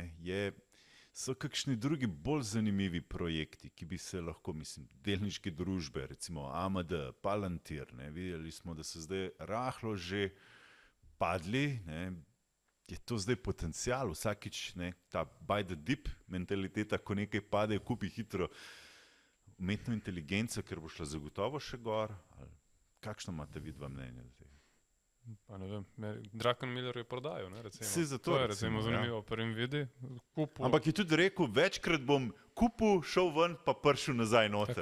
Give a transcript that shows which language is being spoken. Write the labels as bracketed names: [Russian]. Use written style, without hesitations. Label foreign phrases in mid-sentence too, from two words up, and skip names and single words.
[Slovenian] So kakšni drugi bolj zanimivi projekti, ki bi se lahko, delniške družbe, recimo AMD, Palantir, videli smo, da so zdaj rahlo že padli, je to zdaj potencial, vsakič ta [English] buy the dip [Slovenian] mentaliteta, ko nekaj pade, kupi hitro umetno inteligenco, ker bo šla zagotovo še gor. Kakšno imate vidva mnenje do tega? Pa ne vem, Druckenmiller je prodajal, ne, recimo. To je recimo zanimivo, prvim vidi. Ampak je tudi rekel, večkrat bom kupil, šel ven, pa prišel nazaj noter.